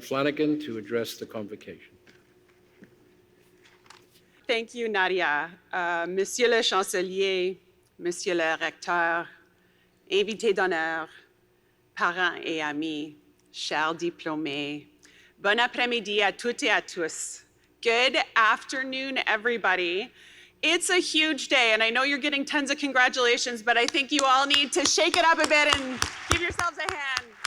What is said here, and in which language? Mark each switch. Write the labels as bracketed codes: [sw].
[en] Flanagan to address the convocation. Thank you, Nadia. [fr] Monsieur le Chancelier, Monsieur le Recteur, invités d'honneur, parents et amis, chers diplômés, bon après-midi à toutes et à tous. [en] Good afternoon, everybody. It's a huge day, and I know you're getting tons of congratulations, but I think you all need to shake it up a bit and give yourselves a hand.